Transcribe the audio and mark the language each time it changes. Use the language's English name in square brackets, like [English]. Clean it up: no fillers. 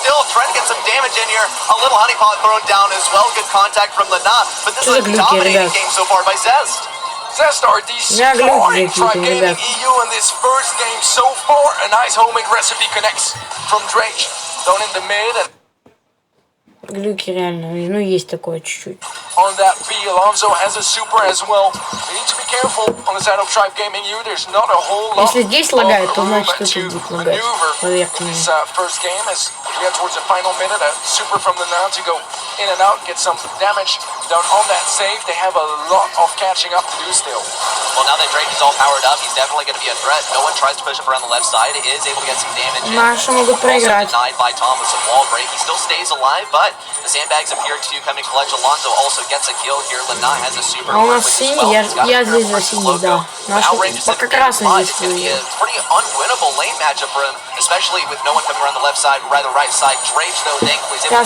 [English] Trying to get some damage in here. A little honeypot thrown down as well. Good contact from Lena. But this is a dominating game so far by Zest. Zest are destroying Tribe Gaming EU in this first game so far. A nice homemade recipe connects from Drake down in the mid and [Russian] глюки реально, ну есть такое чуть-чуть. [English] On that B, Alonso has a super as well. We need to be careful on the side of Tribe Gaming EU. There's not a whole lot. [Russian] Если здесь лагает, то значит [English] to [Russian] тут будет лагать. [English] maneuver this first game as we get towards the final minute. A super from the now to go in and out, get some damage down on that save. They have a lot of catching up to do still. Well, now that Drake is all powered up, he's definitely going to be a threat. No one tries to push up around the left side. It is able to get some damage in. [Russian] Наши могут проиграть. [English] Denied by Tom with some wall break. He still stays alive, but the sandbags appear to come in clutch. Alonso also gets a kill here. Lana has a super. [Russian] А у нас синий, я здесь за синий, да. Наши пока красный здесь стоит. [English] Pretty unwinnable lane matchup for him, especially with no one coming around the left side, rather right side. Drake though, thankfully, is able